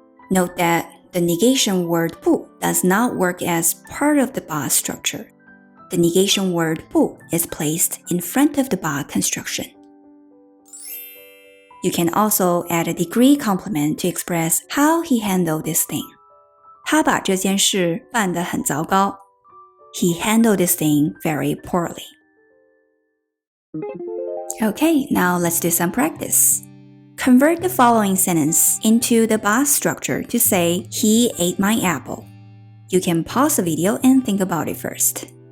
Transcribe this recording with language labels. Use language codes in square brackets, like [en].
[en] Note that the negation word 不 does not work as part of the 把 structure. The negation word 不 is placed in front of the 把 construction. You can also add a degree complement to express how he handled this thing. [zh] 他把这件事办得很糟糕。 [en] He handled this thing very poorly. Okay, now let's do some practice. Convert the following sentence into the 把 structure to say, he ate my apple. You can pause the video and think about it first.